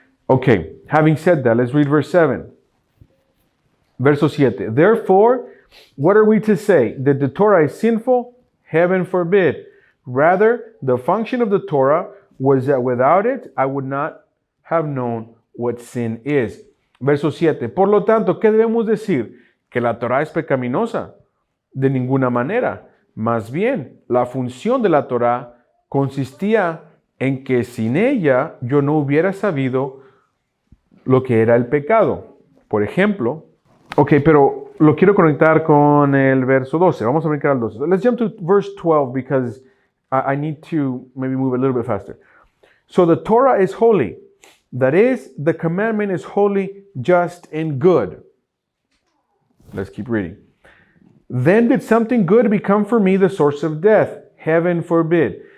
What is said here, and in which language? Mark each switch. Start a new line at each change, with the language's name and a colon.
English: Okay, having said that, let's read verse 7.
Spanish: Verso 7.
English: Therefore, what are we to say? That the Torah is sinful? Heaven forbid. Rather, the function of the Torah was that without it, I would not have known what sin is.
Spanish: Verso 7. Por lo tanto, ¿qué debemos decir? ¿Que la Torah es pecaminosa? De ninguna manera. Más bien, la función de la Torah consistía en que sin ella yo no hubiera sabido lo que era el pecado. Por ejemplo, pero lo quiero conectar con el verso 12. Vamos a brincar al 12.
English: Let's jump to verse 12 because I need to maybe move a little bit faster. So the Torah is holy. That is, the commandment is holy, just, and good. Let's keep reading. Then did something good become for me the source of death? Heaven forbid.